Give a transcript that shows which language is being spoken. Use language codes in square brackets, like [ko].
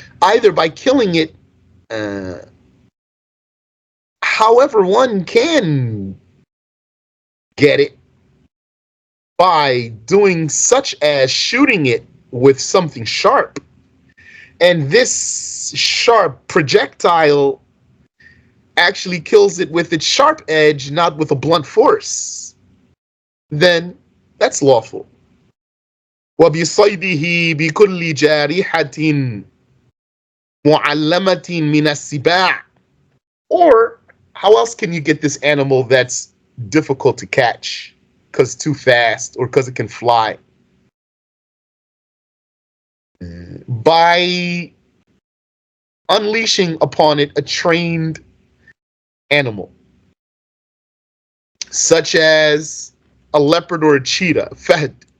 [en] Either by killing it, however one can get it, by doing such as shooting it with something sharp. And this sharp projectile actually kills it with its sharp edge, not with a blunt force. Then that's lawful. [ar] وبصيده بكل جارحة معلمة من السباع. [en] Or how else can you get this animal that's difficult to catch because too fast or because it can fly? By unleashing upon it a trained animal, such as a leopard or a cheetah, fahd.